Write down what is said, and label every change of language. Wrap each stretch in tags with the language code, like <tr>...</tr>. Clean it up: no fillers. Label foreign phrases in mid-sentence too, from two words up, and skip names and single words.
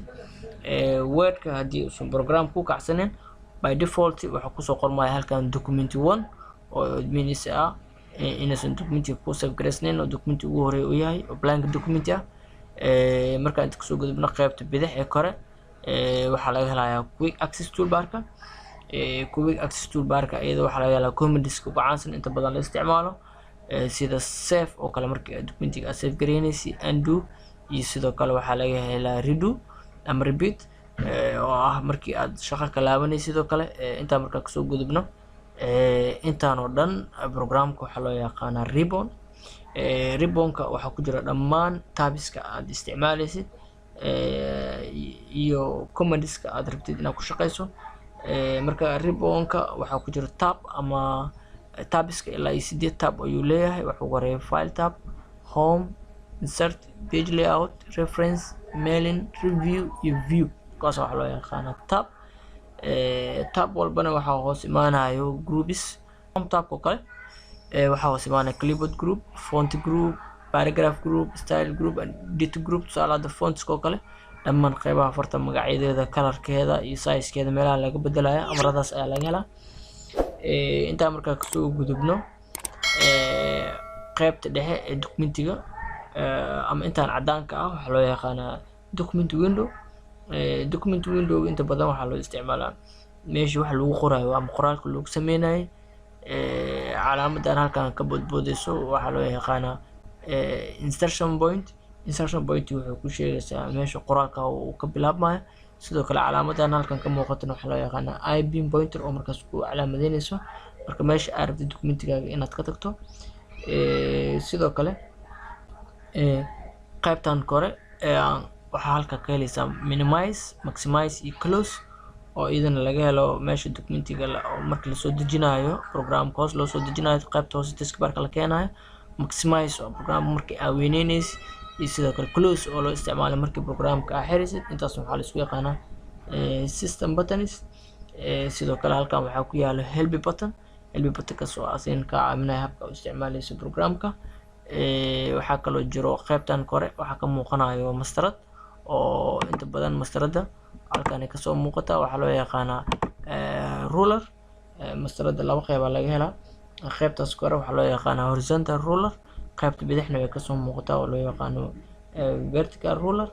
<so>Wordka haddii uusan programka ku kacsanin,</so> <en>by default</en> <so>waxaa kusoo qormaya halkan document 1 oo means ah inaysan documentiga ku save gareysnayn oo documenti ugu horeeya uu yahay oo</so> <en>blank document</en> <so>ah. markaan inta kasoo gudubno qaybta bidix ee kore waxaa laga helayaa</so> <en>quick access</en> <so>toolbarka.</so> <en>quick access</en> <so>toolbarka iyada waxaa laga helaa commands-ka ugu caansan inta badan la isticmaalo, sida save oo kale markii documentiga aad save gareynaysid, undo, iyo sidoo kale waxaa laga helaa redo ama repeat oo ah markii aad shaqo ka laabanaysid. sidoo kale intaan markaa kasoo gudubno, intaan oo dhan programka waxaa loo yaqaanaa ribbon. ribbonka waxaa ku jira dhammaan tabiska aad isticmaalaysid iyo commands-ka aad rabtid inaad ku shaqeyso. marka ribbonka waxaa ku jira tab ama tabiska ilaa iyo 8 tab ayuu leeyahay. wuxuu horeeya</so> <en>file tab,</en> <so>home, insert,</so> <en>page layout,</en> <so>reference, mailing, review iyo view. kaas waxaa loo yaqaanaa tab. tab walbana waxaa hoos imaanayo groups.</so> <en>home tab</en> <so>oo kale waxaa hoos imaanaya</so> <en>clipboard group, font group, paragraph group, style group, edit group.</en> <so>tusaalaha fontska oo kale dhammaan qaybaha farta magacyadeeda, colorkeeda iyo sizekeeda meelaha laga bedelaya amaradaas ayaa laga helaa. intaa markaa kasoo gudubno, qaybta dhexe ee documentiga ama intaan cadaanka ah waxaa loo yaqaanaa</so> <en>document window. document window</en> <so>inta badan waxaa loo isticmaalaa meesha wax lagu qorayo ama qoraalka lagu sameynayo. calaamadan halkan ka boodboodeyso waxaa loo yaqaanaa</so> <en>insertion point. insertion point</en> <so>wuxuu ku sheegaysaa meesha qoraalka uu ka bilaabmayo. sidoo kale calaamadan halkan ka muuqatana waxaa loo yaqaanaa</so> <en>I-beam pointer</en> <so>oo markaas ku calaamadeynayso marka meesha aad rabtid documentigaaga inaad ka tagto. sidoo kale qaybtan kore waxaa halka ka helaysaa</so> <en>minimize, maximize</en> <so>iyo close oo idana laga helo meesha documentiga marka lasoo dejinayo programka hoos loo soo dejinayo. qaybta hoose taskbarka la keenayo. maximize oo programka markii aad weyneynaysid, iyo sidoo kale close oo loo isticmaalo markii programka aad xirisid. intaas waxaa la isku yaqaanaa</so> <en>system buttons.</en> <so>sidoo kale halkan waxaa ku yaalo</so> <en>help button. help buttonkaas</en> <so>oo asin ka caawinaya habka u isticmaalayso programka. waxaa kaloo jiro qaybtan kore waxaa ka muuqanayo mastarad oo inta badan mastarada halkan ay kasoo muuqata waxaa loo yaqaanaa ruler. mastarada laba qayb laga helaa, qaybtaas kore waxaa loo yaqaanaa</so> <en>horizontal ruler,</en> <so>qaybta bidixna way kasoo muuqataa oo loo yaqaano</so> <en>vertical ruler.</en>